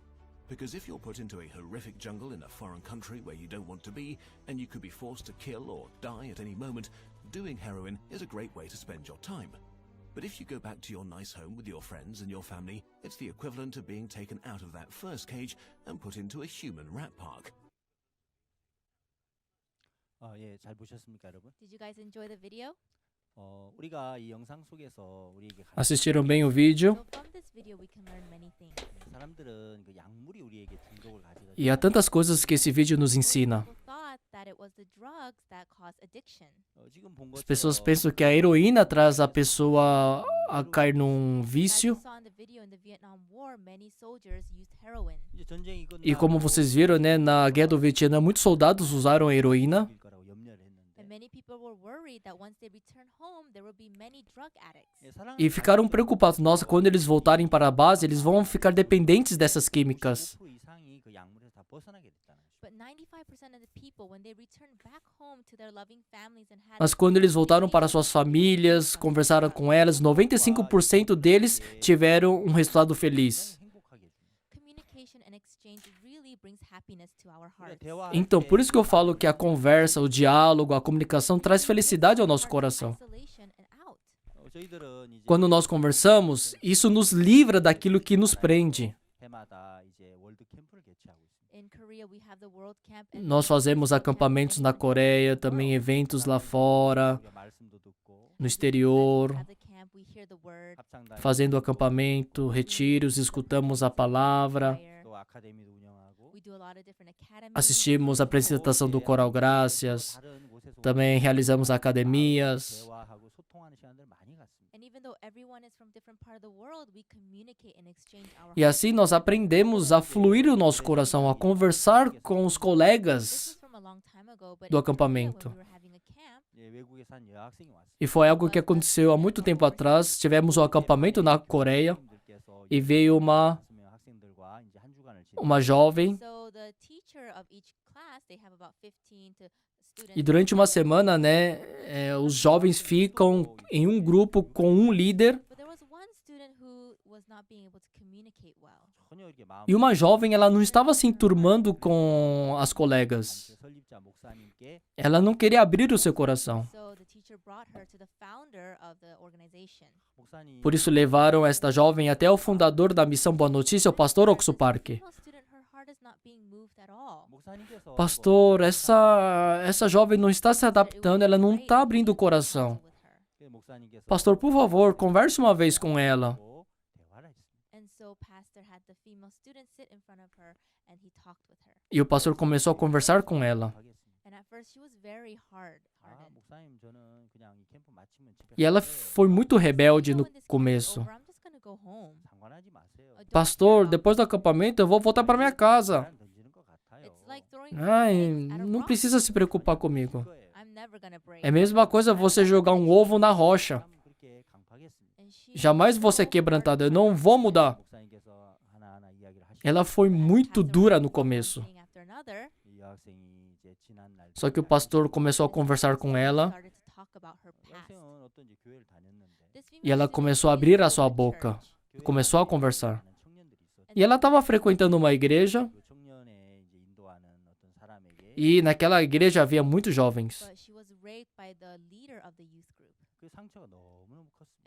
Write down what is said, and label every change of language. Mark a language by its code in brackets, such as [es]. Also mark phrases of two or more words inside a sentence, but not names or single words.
[en] Because if you're put into a horrific jungle in a foreign country where you don't want to be, and you could be forced to kill or die at any moment, doing heroin is a great way to spend your time. But if you go back to your nice home with your friends and your family, it's the equivalent of being taken out of that first cage and put into a human rat park. [ko] 예, 잘 보셨습니까, 여러분? [en] Did you guys enjoy the video? [ko] 우리가 이 영상 속에서 우리에게 [pt] Assistiram bem o vídeo. [en] So from this video we can learn many things. [ko] 사람들은 그 약물이 우리에게 중독을 가져다 [pt] E há tantas coisas que esse vídeo nos ensina. [en] People thought that it was the drugs that caused addiction. [ko] 지금 본 [pt] As pessoas [ko] 것처럼 [pt] pensam que a heroína traz a pessoa a cair num [en] As you [pt] vício. [en] saw in the video in the Vietnam War, many soldiers used heroin. [ko] 이제 전쟁이 [pt] E como vocês viram, né, na guerra do Vietnã, muitos soldados usaram a heroína. [ko] 거라고 염려를 했는데 [en] And many people were worried that once they return home, there will be many drug addicts. [ko] 예, 사랑하는 [pt] E ficaram preocupados. Nossa, quando eles voltarem para a base, eles vão ficar dependentes dessas químicas. [ko] 95% 이상이 그 약물에서 다 벗어나게 됐다는 거죠. [en] But 95% of the people, when they return back home to their loving families and had [pt] Mas quando eles voltaram para suas famílias, conversaram com elas, 95% deles tiveram um resultado feliz. [ko] 행복하게 해줍니다. [en] communication and exchange really brings happiness to our [ko] 우리가 [en] hearts. [ko] 대화할 [pt] Então, [ko] 때 [pt] por isso que eu falo que a conversa, o diálogo, a comunicação traz felicidade ao nosso coração. [en] Isolation and out. [ko] 저희들은 이제 [pt] Quando nós conversamos, isso nos livra daquilo que nos prende. [ko] 해마다 이제 월드 캠프를 개최하고 있습니다. [en] In Korea, we have the World Camp. and [pt] Nós fazemos [en] we have [pt] acampamentos na [en] many [pt] Coreia, [en] camps [pt] também [en] around the world. [pt] eventos lá fora, [ko] 우리가 말씀도 듣고 [pt] no exterior, [en] We have the camp, we hear the word, [ko] 합창단 [pt] fazendo acampamento, retiros, escutamos a palavra, [en] prayer. [ko] 또 아카데미도 운영하고 [en] We do a lot of different academies. [pt] assistimos a apresentação do Coral Gracias, [ko] 다른 곳에서 [pt] também realizamos academias. [ko] 대화하고 소통하는 시간들 많이 갖습니다. [en] And even though everyone is from different part of the world, we communicate and exchange our [pt] E assim nós aprendemos a fluir o nosso coração, a conversar com os [en] This [pt] colegas [en] was from a long time ago, but [pt] do [en] in Korea, [pt] acampamento. when we were having a camp, [ko] 예, 외국에서 한 여학생이 왔어요. [pt] E foi algo que aconteceu há muito tempo atrás. Tivemos um acampamento na Coreia [ko] 선생님들께서 [pt] e veio uma [ko] 학생들과 이제 한 주간을 [pt] uma jovem. [en] so the teacher of each class, they have about 15 to students. [pt] E durante uma semana, né, os jovens ficam em um grupo com um líder. [en] But there was one student who was not being able to communicate well. [ko] 전혀 이렇게 마음 [pt] E uma jovem, ela não estava se enturmando com as colegas. [ko] 설립자 목사님께 [pt] Ela não queria abrir o seu coração. [en] So the teacher brought her to the founder of the organization. [ko] 목사님 [pt] Por isso levaram esta jovem até o fundador da Missão Boa Notícia, o pastor Oxo Park. [en] Female student, her heart is not being moved at all. [ko] 목사님께서 [pt] Pastor, essa jovem não está se adaptando, ela não está abrindo o coração. [ko] 목사님께서 [pt] Pastor, por favor, converse uma vez com ela. [ko] 대화를 했습니다. [en] And so pastor had the female student sit in front of her and he talked with her. [pt] E o pastor começou a conversar com ela. [en] And at first she was very hard-hearted. [ko] 목사님 저는 그냥 이 캠프 마치면 집에 [pt] E ela [ko] 갈게요. [pt] foi muito rebelde [en] "No, [pt] no [en] when this camp is [pt] começo. [en] over, I'm just gonna go home. [ko] 상관하지 마세요. [en] Don't [pt] Pastor, [en] worry about [pt] depois do acampamento eu vou voltar para minha casa. [ko] 계란 던지는 것 같아요. [en] it. It's like throwing [pt] Ai, [en] snakes at a [pt] não [en] rock. [pt] precisa se preocupar comigo. [en] I'm never gonna break. [pt] É a mesma coisa você jogar um ovo na rocha. [ko] 그렇게 강팍했습니다. [en] And she [pt] Jamais [en] was [pt] vou ser [en] so [pt] quebrantado, eu [en] hard. [pt] não vou mudar. [ko] 목사님께서 하나하나 이야기를 하시고 [pt] Ela foi muito [en] Pastor [pt] dura [en] was [pt] no [en] one [pt] começo. [en] thing after another. [ko] 이 여학생이 이제 지난 날 [pt] Só que o pastor começou a conversar com ela [en] Started to talk about her past. [ko] 여학생은 어떤지 교회를 다녔는데 [en] This [pt] e [en] female [pt] ela [en] student [pt] começou a [en] really [pt] abrir a [en] loved [pt] sua [en] the [pt] boca [en] church. [pt] e começou a conversar. [ko] 청년들이 있었죠. [pt] E ela estava frequentando uma igreja [ko] 그 청년에 이제 인도하는 어떤 사람에게 [pt] e naquela igreja havia muitos jovens. [en] But she was raped by the leader of the youth group. [ko] 그 상처가 너무너무 컸습니다.